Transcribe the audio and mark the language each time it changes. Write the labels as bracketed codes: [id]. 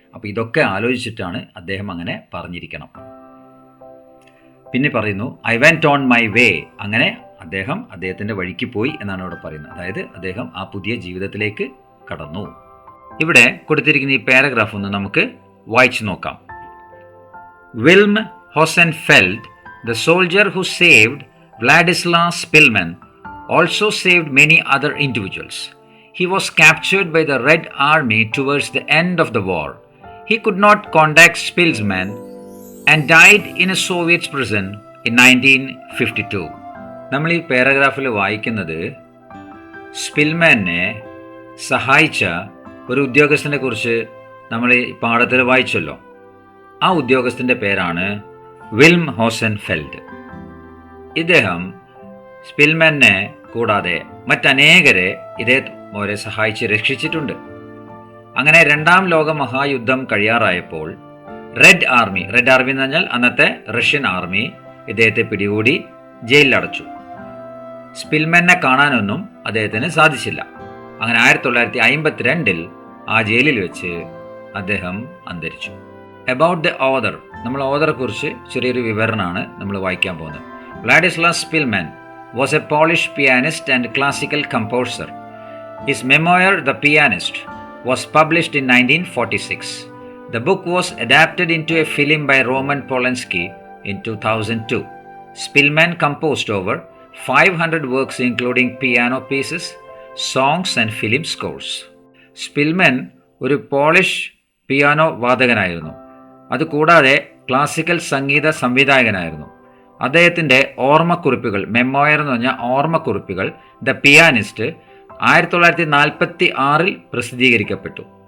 [ml] അപ്പോൾ ഇതൊക്കെ ആലോചിച്ചിട്ടാണ് അദ്ദേഹം അങ്ങനെ പറഞ്ഞിരിക്കണം. പിന്നെ പറയുന്നു, [en] I went on my way. [ml] അങ്ങനെ അദ്ദേഹത്തിൻ്റെ വഴിക്ക് പോയി എന്നാണ് ഇവിടെ പറയുന്നത്. അതായത് അദ്ദേഹം ആ പുതിയ ജീവിതത്തിലേക്ക് കടന്നു. ഇവിടെ കൊടുത്തിരിക്കുന്ന ഈ പാരഗ്രാഫ് ഒന്ന് നമുക്ക് വായിച്ചു നോക്കാം. [en] Wilhelm Hossenfeld, the soldier who saved Władysław Spilman, also saved many other individuals. He was captured by the Red Army towards the end of the war. He could not contact Spilman and died in a Soviet prison in 1952. [ml] നമ്മൾ ഈ പാരഗ്രാഫിൽ വായിക്കുന്നത് സ്പിൽമാനെ സഹായിച്ച ഒരു ഉദ്യോഗസ്ഥനെ കുറിച്ച് നമ്മൾ ഈ പാഠത്തിൽ വായിച്ചല്ലോ. ആ ഉദ്യോഗസ്ഥൻ്റെ പേരാണ് വിൽം ഹോസൻഫെൽഡ്. ഇദ്ദേഹം സ്പിൽമാനെ കൂടാതെ മറ്റനേകരെ ഇതേപോലെ സഹായിച്ച് രക്ഷിച്ചിട്ടുണ്ട്. അങ്ങനെ രണ്ടാം ലോക മഹായുദ്ധം കഴിയാറായപ്പോൾ റെഡ് ആർമി എന്ന് പറഞ്ഞാൽ അന്നത്തെ റഷ്യൻ ആർമി ഇദ്ദേഹത്തെ പിടികൂടി ജയിലിലടച്ചു. സ്പിൽമാനെ കാണാനൊന്നും അദ്ദേഹത്തിന് സാധിച്ചില്ല. അങ്ങനെ 1952 ആ ജയിലിൽ വെച്ച് അദ്ദേഹം അന്തരിച്ചു. [en] about the author, [ml] നമ്മൾ ഓതറെ കുറിച്ച് ചെറിയൊരു വിവരണമാണ് നമ്മൾ വായിക്കാൻ പോകുന്നത്. [en] Wladyslaw Szpilman was a Polish pianist and classical composer. His memoir, The Pianist, was published in 1946. The book was adapted into a film by Roman Polanski in 2002. Spilman composed over 500 works including piano pieces, songs and film scores. [ml] Spillman ഒരു polish piano വാദകനായിരുന്നു. അതുകൂടാതെ classical സംഗീത സംവിധായകനായിരുന്നു. അദ്ദേഹത്തിൻ്റെ ഓർമ്മക്കുറിപ്പുകൾ, memoir എന്ന് പറഞ്ഞാൽ ഓർമ്മക്കുറിപ്പുകൾ, the pianist 1946 പ്രസിദ്ധീകരിക്കപ്പെട്ടു.